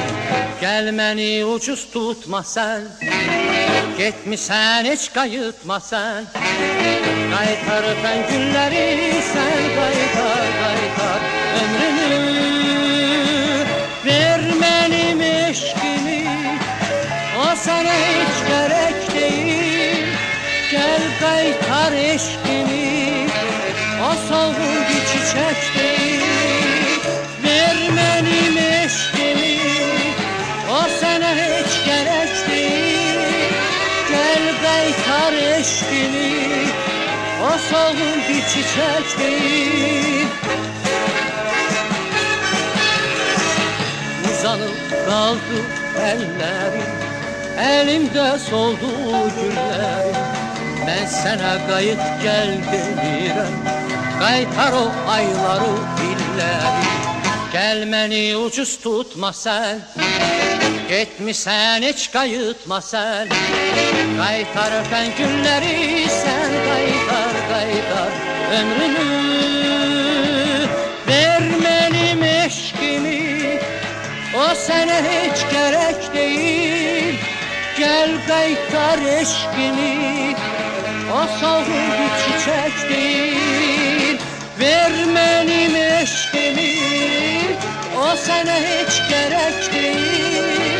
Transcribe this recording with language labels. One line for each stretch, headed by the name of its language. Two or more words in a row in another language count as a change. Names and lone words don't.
Azerbaijani: Gel məni ucuz tutma sen, getmişsən heç qayıtma sen. Qaytar öpən günləri sen, qaytar, qaytar ömrümü. Ver mənim eşkimi,
Turkish: o sana hiç gerek değil.
Azerbaijani: Gel qaytar eşkimi,
Turkish: o solgun bir çiçek değil.
Azerbaijani: Ver mənim eşkimi,
Turkish: o sana hiç gerek değil.
Azerbaijani: Gel qaytar eşkimi,
Turkish: o solgun bir çiçek değil. Uzanıp kaldı ellerim, elimde soldu güllerim. Ben sana
Azerbaijani: qayıt gel demirəm, qaytar o ayları illəri. Gel məni ucuz tutma sen, getmişsən heç qayıtma sen. Qaytar öpən günləri sen, qaytar, qaytar ömrümü. Ver mənim eşkimi, o sənə heç
Turkish: gerek değil.
Azerbaijani: Gel qaytar eşkimi,
Turkish: o solgun bir çiçek değil.
Azerbaijani: Ver mənim eşkimi,
Turkish: o sana hiç gerek değil.